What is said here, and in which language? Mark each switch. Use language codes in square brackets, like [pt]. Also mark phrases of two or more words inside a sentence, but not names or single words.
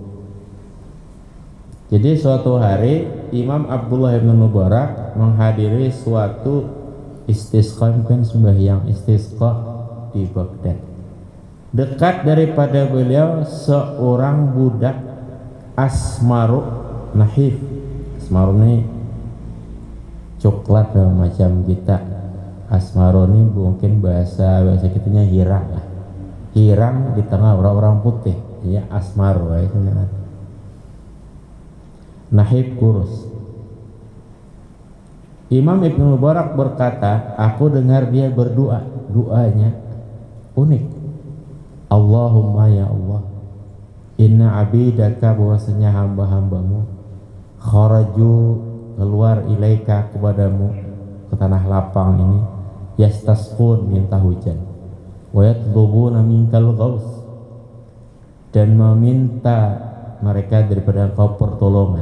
[id] Jadi suatu hari Imam Abdullah bin Mubarak menghadiri suatu istisqa, mungkin sembahyang istisqa di Baghdad. Dekat daripada beliau seorang budak [ar] asmaru nahif. [id] Asmaru ini coklat macam kita. Asmaru ini mungkin bahasa kitanya hirang lah. Hirang di tengah orang-orang putih, ya asmaru itu. Nahib kurus. Imam Ibnu Mubarak berkata, aku dengar dia berdoa, doanya unik. [ar] Allahumma ya Allah, inna abidaka, [id] bahwasanya hamba-hambamu, kharaju keluar ilaika kepadamu ke tanah lapang ini, yastasqun minta hujan, [ar] wa yatlubuna minkal ghaus, [id] dan meminta mereka daripada engkau pertolongan.